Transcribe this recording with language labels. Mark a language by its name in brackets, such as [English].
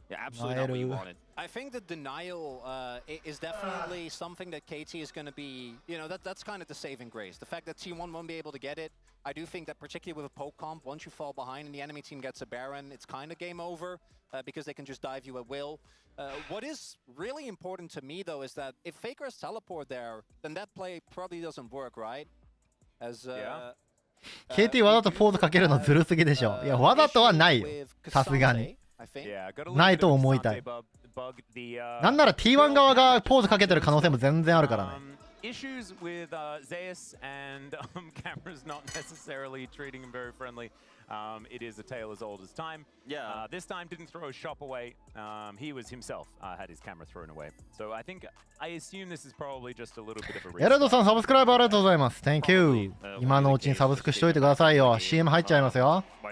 [English] I think the denial is definitely something that KT is going to be, that's kind of the saving grace. The fact that T1 won't be able to get it, I do think that particularly with a poke comp, once you fall behind and the enemy team gets a Baron, it's kind of game over because they can just dive you at will. What is really important to me though is that if Faker has teleport there, then that play probably doesn't work, right? As [Japanese] KT わざとポーズかけるのずるすぎでしょ。いや、わざとはないよ。さすがに。ないと思いたい。なんなら T1 側がポーズかけてる可能性も全然あるからね。 [English] Issues with Zeus and cameras not necessarily treating him very friendly. It is a tale as old as time. Yeah. This time didn't throw a shop away. He was himself had his camera thrown away. So I assume this is probably just a little bit of a risk. [Japanese] エレドさんサブスクライブありがとうございます。 [English] Thank you。 [Japanese] 今のうちにサブスクしといてくださいよ。CM 入っちゃいますよ。